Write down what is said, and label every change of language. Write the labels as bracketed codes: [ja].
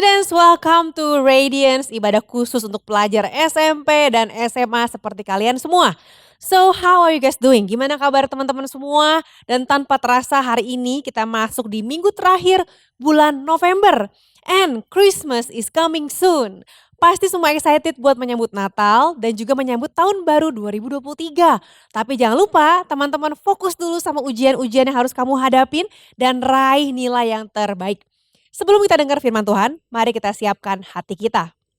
[en] guys, welcome to Radiance, [id] ibadah khusus untuk pelajar SMP dan SMA seperti kalian semua. [en] So, how are you guys doing? [id] Gimana kabar teman-teman semua? Dan tanpa terasa hari ini kita masuk di minggu terakhir bulan November. [en] And Christmas is coming soon. [id] Pasti semua excited buat menyambut Natal dan juga menyambut tahun baru 2023. Tapi jangan lupa teman-teman fokus dulu sama ujian-ujian yang harus kamu hadapin dan raih nilai yang terbaik. Sebelum kita dengar firman Tuhan, mari kita siapkan hati kita.